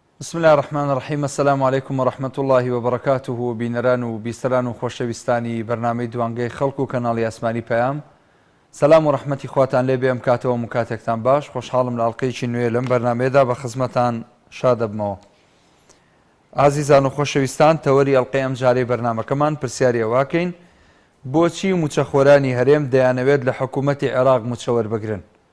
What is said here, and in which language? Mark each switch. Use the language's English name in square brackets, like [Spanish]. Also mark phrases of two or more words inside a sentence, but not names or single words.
[Arabic] بسم الله الرحمن الرحيم. السلام عليكم ورحمة الله وبركاته. [Central Kurdish] بینەران و بیستەران و خۆشەویستانی بەرنامەی دوانگەی خەڵک و کەناڵی ئاسمانی پەیام، سەلام و ڕەحمەتی خواتان لێ بێ ئەم کاتەوە و کاتێکتان باش. خۆشحاڵم لە ئەڵقەیەکی نوێ لەم بەرنامەیەدا بە خزمەتان شاد دەبمەوە. ئازیزان و خۆشەویستان، تەوەری ئەڵقەی ئەم جارەی بەرنامەکەمان پرسیاری ئەواکەین: بۆچی موچەخۆرانی هەرێم دەیانەوێت لە حکوومەتی عێراق موچە وەربگرن؟